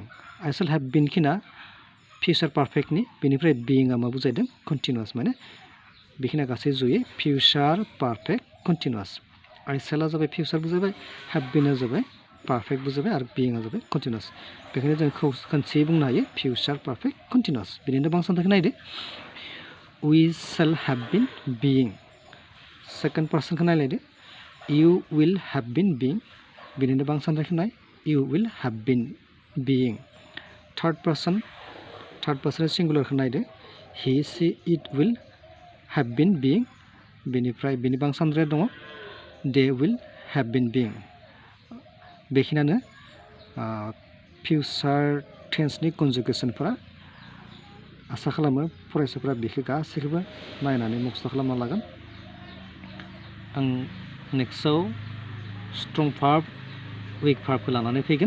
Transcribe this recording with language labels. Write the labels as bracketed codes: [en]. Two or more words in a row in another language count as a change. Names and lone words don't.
[en] I shall have been [brx] खिना [en] future perfectनि, [brx] बेनिफ्राय बीइंआ मा बुजायदों, कन्टिनिउआस, माने बेखिनिया गासै जयै [en] future perfect continuous. I shallआ [brx] जाबाय फिउचार बुजायबाय, [en] have beenआ [brx] जाबाय पारफेक्ट बुजायबाय आरो बीइंआ जाबाय कन्टिनिउआस। बेखायनो जों खनसेयै बुंनो हायो [en] future perfect continuous. [brx] बिनिनो बांसानद्रायखौ नायदो, [en] We shall have been being. Second personखौ नायलायदो, you will have been being। [brx] बिनिनो बांसानद्रायखौ नाय, [en] you will have been being. Third personनि singularखौ नायदो, he she it will have been being. [brx] बेनिफ्राय बिनि बांसानद्राय दङ दे [en] will have been being. बेखिनियानो future tenseनि conjugationफोरा। [brx] आसा खालामो फरायसाफोरा बेखौ गासैखौबो नायनानै मुखस्थ' खालामना लागोन। आं नेक्स्टआव [en] strong verb, weak verbखौ [brx] लानानै फैगोन।